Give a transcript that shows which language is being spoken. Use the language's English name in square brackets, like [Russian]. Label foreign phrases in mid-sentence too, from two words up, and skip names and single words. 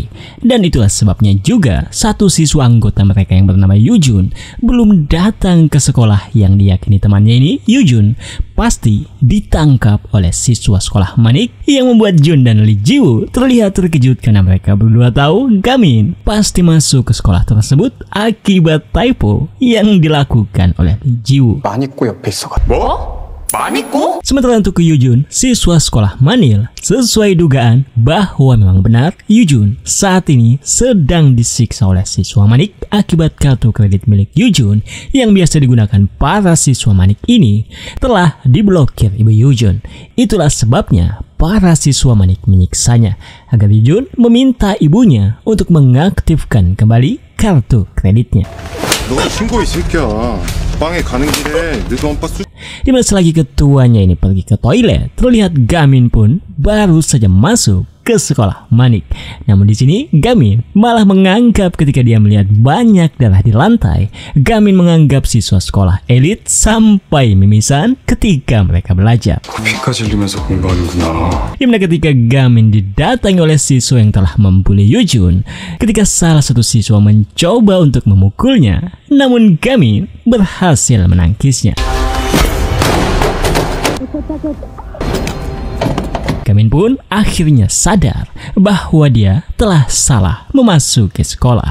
[Indonesian] Dan itulah sebabnya juga satu siswa anggota mereka yang bernama Yujun belum datang ke sekolah yang diyakini temannya ini, Yujun, pasti ditangkap oleh siswa sekolah Manik yang membuat Jun dan Lee Ji-woo terlihat terkejut karena mereka berdua tahu Gamin pasti masuk ke sekolah tersebut akibat typo yang dilakukan oleh Lee Ji-woo. [Korean] 마니꼬 옆에 있어가지고 뭐? 마니꼬? [Indonesian] Sementara untuk Yujun, siswa sekolah Manil, sesuai dugaan bahwa memang benar Yujun saat ini sedang disiksa oleh siswa Manik akibat kartu kredit milik Yujun yang biasa digunakan para siswa Manik ini telah diblokir ibu Yujun. Itulah sebabnya para siswa Manik menyiksanya agar Yujun meminta ibunya untuk mengaktifkan kembali kartu kreditnya. [Korean] 너 신고 이 새끼야. 빵에 가는 길에 너도 엄빠 수... [Indonesian] Dimana selagi ketuanya ini pergi ke toilet, terlihat Gamin pun baru saja masuk ke sekolah Manik. Namun di sini Gamin malah menganggap ketika dia melihat banyak darah di lantai, Gamin menganggap siswa sekolah elit sampai mimisan ketika mereka belajar. [Korean] 피까지 흘리면서 공부하는구나. [Indonesian] Dimana ketika Gamin didatangi oleh siswa yang telah membuli Yujun, ketika salah satu siswa mencoba untuk memukulnya, namun Gamin berhasil menangkisnya. Gamin pun akhirnya sadar bahwa dia telah salah memasuki sekolah.